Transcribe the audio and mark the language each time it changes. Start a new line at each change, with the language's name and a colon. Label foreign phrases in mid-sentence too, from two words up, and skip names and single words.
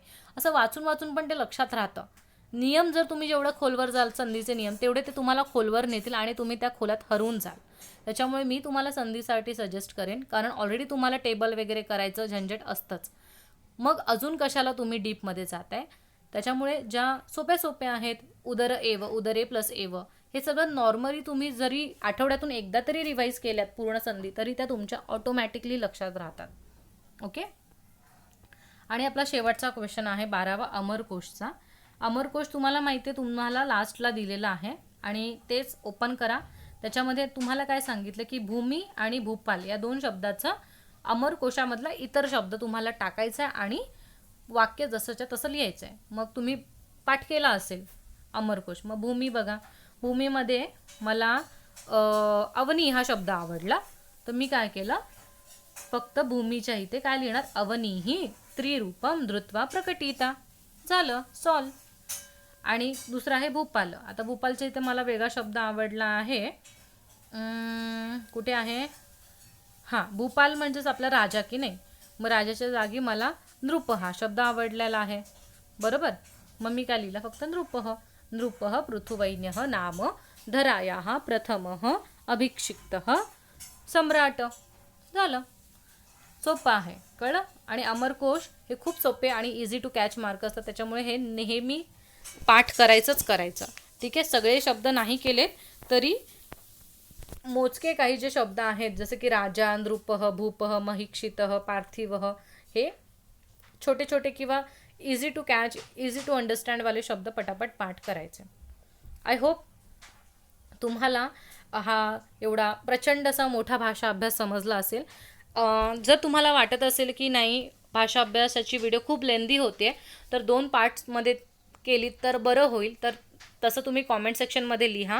Marathi: असं वाचून वाचून पण ते लक्षात राहतं. नियम जर तुम्ही जेवढं खोलवर जाल, संधीचे नियम तेवढे ते तुम्हाला खोलवर नेतील आणि तुम्ही त्या खोलात हरवून जाल. त्याच्यामुळे मी तुम्हाला संधीसाठी सजेस्ट करेन, कारण ऑलरेडी तुम्हाला टेबल वगैरे करायचं झंझट असतंच. मग अजून कशाला तुम्ही डीपमध्ये जाताय. त्याच्यामुळे ज्या सोप्या सोप्या आहेत,
Sanskrit: उदर एव, उदरे प्लस एव,
Marathi: हे सगळं नॉर्मली तुम्ही जरी आठवड्यातून एकदा तरी रिवाईज केल्यात पूर्ण संधी, तरी त्या तुमच्या ऑटोमॅटिकली लक्षात राहतात. ओके. आणि आपला शेवटचा क्वेश्चन आहे 12वा अमरकोशचा. अमरकोश तुम्हाला माहिती आहे, तुम्हाला लास्टला दिलेला आहे आणि तेच ओपन करा. त्याच्यामध्ये तुम्हाला काय सांगितलं की भूमी आणि भूपाल या दोन शब्दाचा अमरकोशामधला इतर शब्द तुम्हाला टाकायचा आहे आणि वाक्य जसंच्या तसं लिहायचं आहे. मग तुम्ही पाठ केला असेल अमरकोश. मग भूमी बघा, भूमीमध्ये मला अवनी हा शब्द आवडला, तर मी काय केलं, फक्त भूमीच्या इथे काय लिहिणार,
Sanskrit: अवनीही त्रिरूपम धृत्वा प्रकटिता.
Marathi: झालं, सॉल्व. आणि दुसरं आहे भूपाल. आता भूपालच्या इथे मला वेगळा शब्द आवडला आहे, कुठे आहे, हां, भूपाल म्हणजेच आपला राजा की नाही. मग राजाच्या जागी मला नृप हा शब्द आवडलेला आहे, बरोबर. मग मी काय लिहिलं, फक्त नृपः.
Sanskrit: नृपः पृथुवैन्यः नाम धरायाः प्रथमः अभिषिक्तः सम्राट.
Marathi: झालं, सोपं आहे, कळलं. आणि अमरकोश हे खूप सोपे आणि
English: easy to catch
Marathi: मार्क असतात, त्याच्यामुळे हे नेहमी पाठ करायचं. ठीक आहे. सगळे शब्द नाही केले तरी मोजके काही जे शब्द आहेत, जसे की राजा,
Sanskrit: नृपः, भूपः, महिक्षितः, पार्थिवः,
Marathi: हे छोटे छोटे किंवा
English: easy to catch, easy to understand
Marathi: वाले शब्द पटापट पाठ करायचे.
English: I hope
Marathi: तुम्हाला हा एवढा प्रचंड असा मोठा भाषा अभ्यास समजला असेल. जर तुम्हाला वाटत असेल की नाही भाषा अभ्यासाची व्हिडिओ खूप लेंदी होते, तर 2 पार्ट्समध्ये केली तर बरं होईल, तर तसं तुम्ही कॉमेंट सेक्शनमध्ये लिहा.